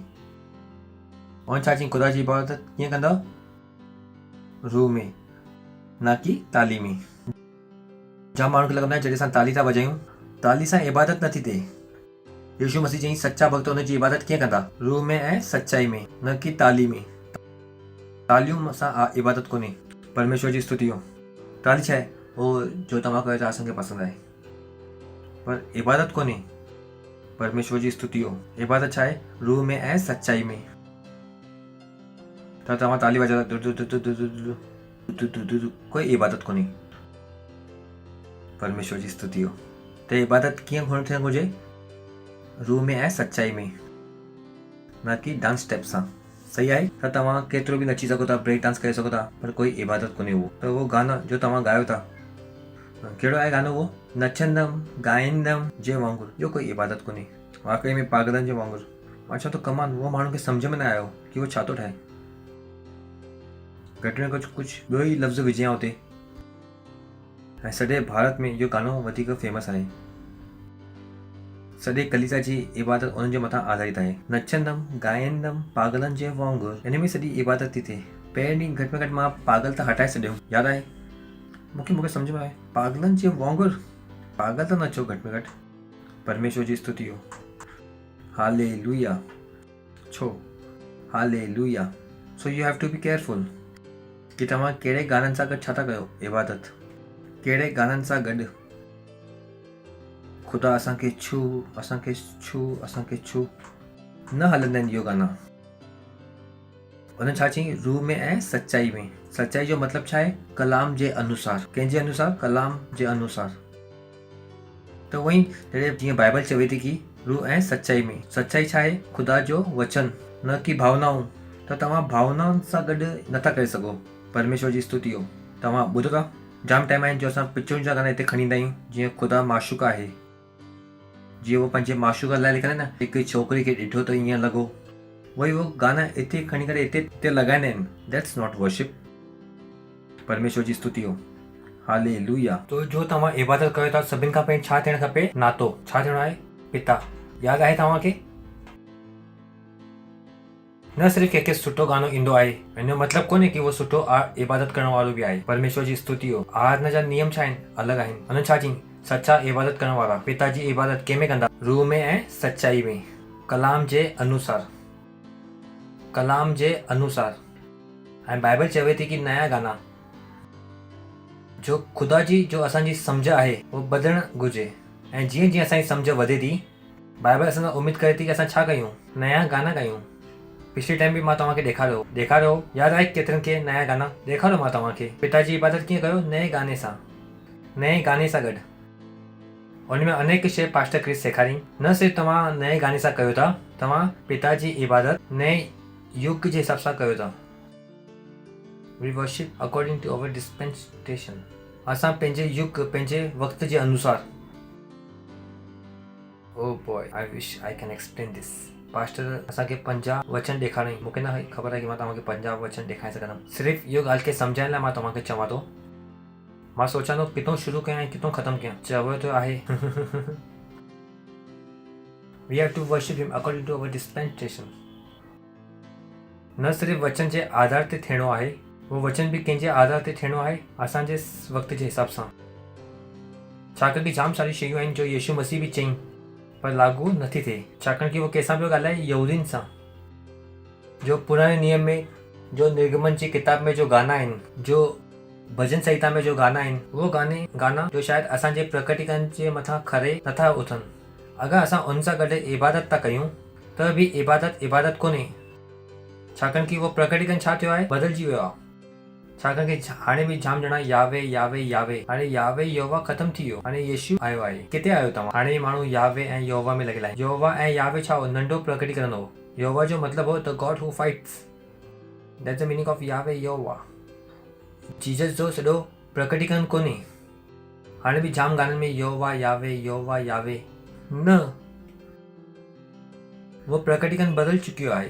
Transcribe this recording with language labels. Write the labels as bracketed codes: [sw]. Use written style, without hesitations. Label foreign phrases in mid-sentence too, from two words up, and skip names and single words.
[sd] ऐं छा चई? ख़ुदा जी इबादत कीअं कंदा? रूह में, न कि ताली में। जाम माण्हुनि खे लॻंदो आहे जॾहिं असां ताली था वॼायूं, ताली सां इबादत नथी थिए। यीशु मसीह चई सच्चा भक्त हुनजी इबादत कीअं कंदा? रूह में ऐं सच्चाई में, न कि ताली में। तालियूं सां इबादत कोन्हे। परमेश्वर जी स्तुति हो। ताली छा आहे? उहो जो तव्हां कयो था असांखे पसंदि आहे, पर इबादत कोन्हे। परमेश्वर जी स्तुति हो। इबादत छा आहे? रूह में ऐं सच्चाई में। त तव्हां ताली वॼायो कोई इबादत कोन्हे। परमेश्वर जी स्तुति हो। त इबादत कीअं थियणु घुरिजे? रूह में ऐं सच्चाई में, न कि [en] dance step [sd] सां। सही आहे? त तव्हां केतिरो बि नची सघो था, [en] break dance [sd] करे सघो था, पर कोई इबादत कोन्हे उहो। त उहो गाना जो तव्हां ॻायो था, कहिड़ो आहे गानो उहो? नचंदमि ॻाईंदमि जे वांगुरु। इहो कोई इबादत कोन्हे। वाक़ई में पागलनि जे वांगुरु। मां चवां थो कमाल, उहो माण्हुनि खे सम्झ में न आयो कि उहो छा थो ठाहे। घटि में घटि कुझु ॿियो ई लफ़्ज़ विझिया हुते। ऐं सॼे भारत में इहो गानो वधीक फेमस आहे। सॼे कलीसिया जी इबादत उन्हनि जे मथां आधारित आहे। नचंदमि ॻाईंदमि पागलनि जे वांगुरु, इन में सॼी इबादत थी थिए। पहिरीं ॾींहुं घटि में घटि मां पागल त हटाए छॾियो, यादि आहे? मूंखे सम्झ में आहे पागलनि जे वांगुरु। पागल त न चओ घटि में घटि। परमेश्वर जी स्तुति हो। हालेलुया। छो? हालेलुया। [en] so you have to be careful [sd] कि तव्हां कहिड़े गाननि सां गॾु छा था कयो? इबादत। कहिड़े गाननि सां गॾु? ख़ुदा असांखे छू, असांखे छू, असांखे छू। न हलंदा आहिनि इहो गाना। उन्हनि छा चई? रूह में ऐं सच्चाई में। सच्चाई जो मतिलबु छा आहे? कलाम जे अनुसार। कंहिंजे अनुसार? कलाम जे अनुसार। त उअई जॾहिं जीअं बाइबल चवे थी कि रूह ऐं सच्चाई में। सच्चाई छा आहे? ख़ुदा जो वचन, न कि भावनाऊं। त तव्हां भावनाउनि सां गॾु नथा करे सघो। परमेश्वर जी स्तुति हो। तव्हां ॿुधो था जाम टाइम आहिनि जो असां पिक्चरुनि जा गाना हिते खणी ईंदा आहियूं, जीअं ख़ुदा माशूक़ आहे। जीअं उहो पंहिंजे माशूक़ लाइ लिखंदा आहिनि न, हिकु छोकिरी खे ॾिठो त ईअं लॻो। वही उहो गाना हिते खणी करे हिते लॻाईंदा आहिनि। [en] that's not worship. [sd] परमेश्वर जी स्तुति हो। हालेलुया। तो जो तव्हां इबादत कयो था सभिनि खां पहिरीं छा थियणु खपे? नातो। छा थियणो आहे? पिता। यादि आहे तव्हांखे? न सिर्फ़ु कंहिंखे सुठो गानो ईंदो आहे, हिन जो मतिलबु कोन्हे कि उहो सुठो इबादत करण वारो बि आहे। परमेश्वर जी स्तुति हो। आराधना जा नियम छा आहिनि? अलॻि आहिनि। हुननि छा चई? सच्चा इबादत करण वारा पिता जी इबादत कंहिंमें कंदा? रूह में ऐं सच्चाई में, कलाम जे अनुसार। कलाम जे अनुसार। ऐं बाइबल चवे थी कि नया गाना जो ख़ुदा जी जो असांजी सम्झ आहे उहो वधणु घुरिजे। ऐं जीअं जीअं असांजी सम्झ वधे थी बाइबल असां उमेद करे थी कि असां छा कयूं, नया गाना ॻायूं। पिछले टाइम भी मां तव्हांखे ॾेखारियो यादि आहे केतिरनि खे नया गाना ॾेखारियो मां तव्हांखे। पिता जी इबादत कीअं कयो, नए गाने सां गॾु। उन में अनेक शइ पास्टर क्रिस सेखारी। न सिर्फ़ु तव्हां नए गाने सां कयो था, तव्हां पिता जी इबादत नए युग जे हिसाब सां कयो था। [en] we worship according to our dispensation. [sd] असां पंहिंजे युग पंहिंजे वक़्त जे अनुसार। [en] oh boy, I wish I can explain this. [sd] पास्टर असांखे 50 वचन ॾेखारियईं। मूंखे न ख़बर आहे कि मां तव्हांखे 50 वचन ॾेखारे सघंदुमि। सिर्फ़ु इहो ॻाल्हि खे सम्झाइण लाइ मां तव्हांखे चवां थो। मां सोचां थो किथां शुरू कयां ऐं किथां ख़तमु कयां। चवो त आहे [en] we have to worship him according to our dispensation. [sd] न सिर्फ़ु वचन जे आधार ते थियणो आहे, उहो वचन बि कंहिंजे आधार ते थियणो आहे, असांजे वक़्त जे हिसाब सां। छाकाणि कि जाम सारी शयूं आहिनि जो यीशु मसीह बि चईं पर लागू नथी थिए। छाकाणि कि उहो कंहिंसां पियो ॻाल्हाए, यहूदियुनि सां। जो पुराणे नियम में, जो निर्गमन जी किताब में जो गाना आहिनि, जो भजन संहिता में जो गाना आहिनि, उहो गाना जो शायदि असांजे प्रकटीकरण जे मथां खरे नथा उथनि। अगरि असां उन सां गॾु इबादत था कयूं त बि इबादत कोन्हे। छाकाणि कि उहो प्रकटीकरण छा थियो आहे, बदिलजी वियो आहे। छाकाणि कि हाणे बि जाम ॼणा यावे यावे यावे, हाणे यावे यहोवा ख़तमु थी वियो, हाणे यीशु आयो आहे। किथे आयो तव्हां? हाणे माण्हू यावे ऐं यहोवा में लॻियल आहे। यहोवा ऐं यावे छा हो? नंढो प्रकटीकरण हो। यहोवा जो मतिलबु हो [en] the God who fights. That's the meaning of Yahweh Jehovah. [sd] जीसस जो सॼो प्रकटीकरण कोन्हे। हाणे बि जाम गाननि में यहोवा यावे न, उहो प्रकटीकरण बदिल चुकियो आहे।